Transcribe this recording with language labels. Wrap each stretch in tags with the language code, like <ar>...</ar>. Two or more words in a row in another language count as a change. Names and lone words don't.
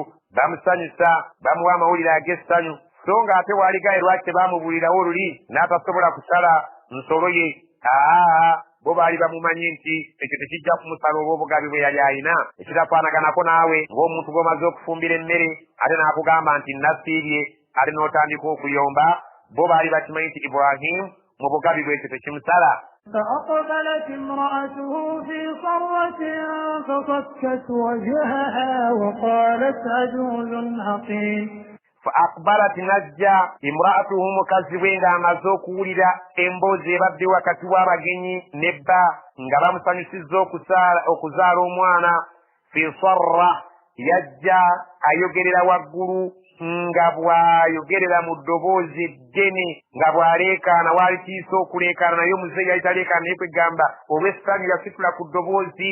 <lg>Bamusanyusa bamuwa amawulire ag'essanyu so ng'ate waaligaye lwaki baamubuulirawo luli n'atasobola kusala nsolo ye. Bo baali bamumanyi nti ekyo tekijja kumusala oba obugabi bwe yali alina ekitafaanaganako naawe ng'omuntu gw'omaze okufumbira emmere ate n'akugamba nti nasiibye ate n'otandika okuyomba. Bo baali bakimanyi nti Ibrahim mu bugabi bwe ekyo tekimusala.</lg> <ar>فأقبلت امرأته في صرة فصكت وجهها وقالت عجوز عقيم. فأقبلت نجا امرأته</ar> <lg>mukazi we ng'amaze okuwulira emboozi ebadde wakati w'abagenyi nebba nga bamusanyusizza okuzaala omwana.</lg> <ar>في صرة</ar> <lg>yajja ayogerera waggulu nga bw'ayogerera mu ddoboozi eddene nga bw'aleekaana waalitiisa okuleekaana naye omuzeeyi yali taleekaana naye kwegamba olw'essanyu yasitula ku ddoboozi.</lg>